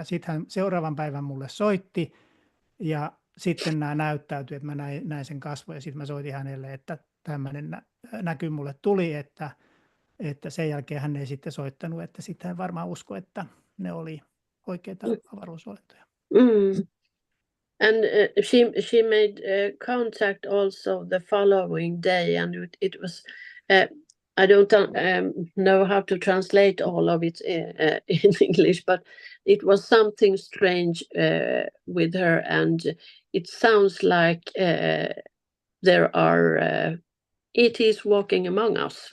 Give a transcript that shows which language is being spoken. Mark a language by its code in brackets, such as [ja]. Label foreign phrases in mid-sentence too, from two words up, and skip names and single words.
[fi] Sitten hän seuraavan päivän mulle soitti ja sitten nämä näyttäytyi, että mä näin sen kasvon ja sitten mä soitin hänelle, että tämmöinen näky mulle tuli, että sen jälkeen hän ei sitten soittanut, että sitten hän varmaan uskoi, että ne oli oikeita avaruusolentoja. [en] And she made contact also the following day, and it was I don't know how to translate all of it in English, but it was something strange with her, and it sounds like there are ETs walking among us.